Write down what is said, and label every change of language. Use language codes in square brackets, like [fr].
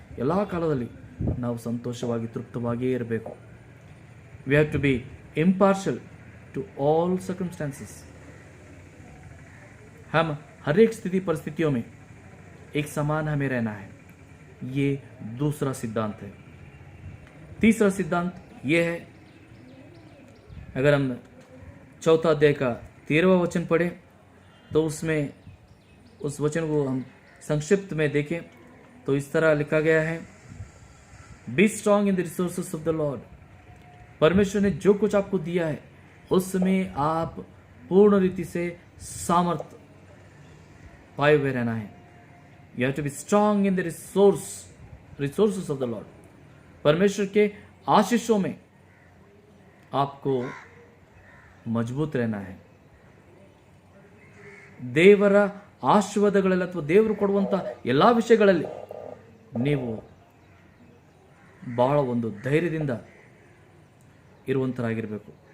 [kn] ಎಲ್ಲ ಕಾಲದಲ್ಲಿ ನಾವು ಸಂತೋಷವಾಗಿ ತೃಪ್ತವಾಗಿಯೇ ಇರಬೇಕು. [en] We have to be impartial to all circumstances. [hi] हम हर एक स्थिति परिस्थितियों में एक समान हमें रहना है. ये दूसरा सिद्धांत है. तीसरा सिद्धांत ये है, अगर हम 4 अध्याय का 13वां वचन पढ़े तो उसमें उस वचन को हम संक्षिप्त में देखें तो इस तरह लिखा गया है, [en] Be strong in the resources of the Lord. [hi] परमेश्वर ने जो कुछ आपको दिया है उसमें आप पूर्ण रीति से सामर्थ्य पाए हुए रहना है. [en] You have to be strong in the resources of the Lord. [hi] परमेश्वर के आशीषों में आपको मजबूत रहना है. [kn] ದೇವರ ಆಶೀರ್ವಾದಗಳಲ್ಲಿ ಅಥವಾ ದೇವರು ಕೊಡುವಂಥ ಎಲ್ಲ ವಿಷಯಗಳಲ್ಲಿ ನೀವು ಬಹಳ ಒಂದು ಧೈರ್ಯದಿಂದ ಇರುವಂತರಾಗಿರಬೇಕು.